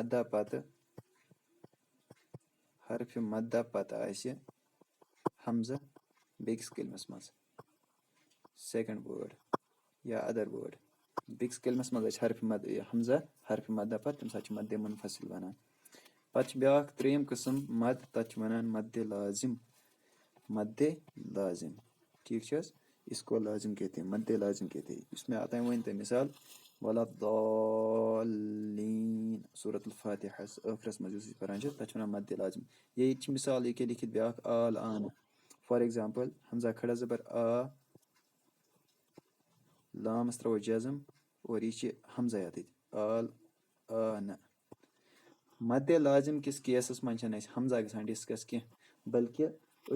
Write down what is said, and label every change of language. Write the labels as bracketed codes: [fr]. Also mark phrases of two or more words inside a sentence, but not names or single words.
[ks] مدہ پَتہٕ آسہِ حمزہ بیٚکِس کلمَس منٛز [en] second word or other word [ks] بیٚکِس کلمَس منٛز آسہِ حمزہ حرفہِ مدہ پَتہٕ تَمہِ ساتہٕ چھِ مدِ مُنفصل وَنان پَتہٕ چھِ بیٛاکھ 3یِم قٕسٕم مد تَتھ چھِ وَنان مدِ لازِم ٹھیٖک چھِ حظ [ur] اِسکو لازِم کہتے ہیں مدِ لازِم کہتے ہیں [ks] یُس مےٚ اوٚتانۍ ؤنۍ تۄہہِ مِثال وَلَضالِّیٖن سورۃ الفاتحس ٲخرَس منٛز یُس أسۍ پَران چھِ تَتھ چھِ وَنان مدِ لازِم یا ییٚتہِ چھِ مِثال ییٚکیٛاہ لیکھِتھ بیٛاکھ آل آنہٕ [en] for example [ks] حمزہ کھڑا زبر لامَس ترٛاوو جزم اور یہِ چھِ حمزہ یَتٕتۍ آل نہ مدِ لازِم کِس کیسَس منٛز چھَنہٕ اَسہِ حمزہ گژھان ڈِسکس کینٛہہ بلکہِ أسۍ